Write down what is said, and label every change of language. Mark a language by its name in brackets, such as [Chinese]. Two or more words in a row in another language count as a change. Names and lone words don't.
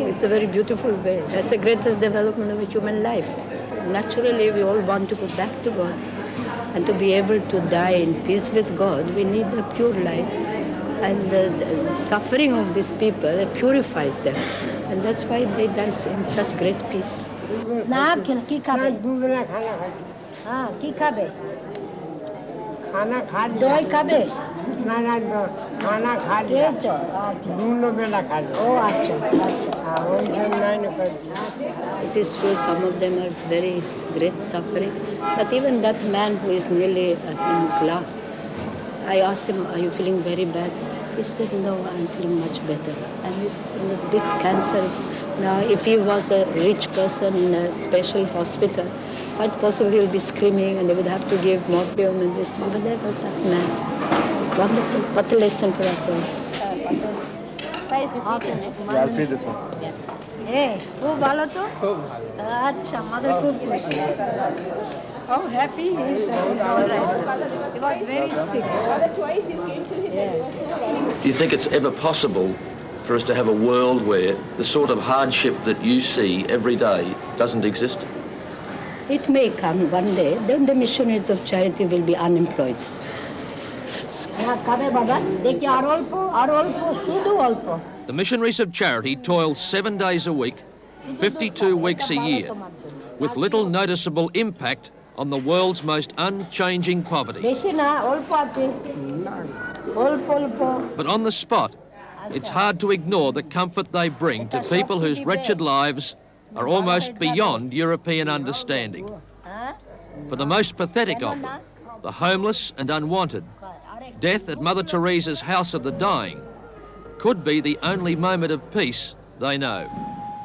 [English] It's a very beautiful way. That's the greatest development of a human life. Naturally, we all want to go back to God. And to be able to die in peace with God, we need a pure life. And the suffering of these people purifies them. And that's why they die in such great peace. [Bangla] না কি খাবে হ্যাঁ কি খাবে [Hindi] खाना खा [Bangla] দই খাবে [Hindi] खाना खाना खा [Bangla] খেয়েছো আচ্ছা [Hindi] दोनों बेला खा लो [Bangla] ও আচ্ছা আচ্ছা [English] It is true, some of them are very great suffering. But even that man who is nearly in his last, I asked him, are you feeling very bad? He said, no, I'm feeling much better. And he's in a big cancer. Now, if he was a rich person in a special hospital, quite possibly he'll be screaming and they would have to give morphine and this thing. But that was that man. Wonderful. What a lesson for us all. I'll feed this one. [Bangla] খুব ভালো তো আচ্ছা আমাদের খুব খুশি [English] How happy he is that he's all right. He was very sick. Twice you came to him and he was so well. Do you think it's ever possible for us to have a world where the sort of hardship that you see every day doesn't exist? It may come one day, then the missionaries of charity will be unemployed. [Bangla] খাবে বাবা দেখি আর অল্প শুধু অল্প [English] The missionaries of charity toil 7 days a week, 52 weeks a year, with little noticeable impact on the world's most unchanging poverty. [Bangla] বেশি না অল্প আছে অল্প [English] But on the spot, it's hard to ignore the comfort they bring to people whose wretched lives are almost beyond European understanding. For the most pathetic of them, the homeless and unwanted, Death at Mother Teresa's House of the Dying could be the only moment of peace they know.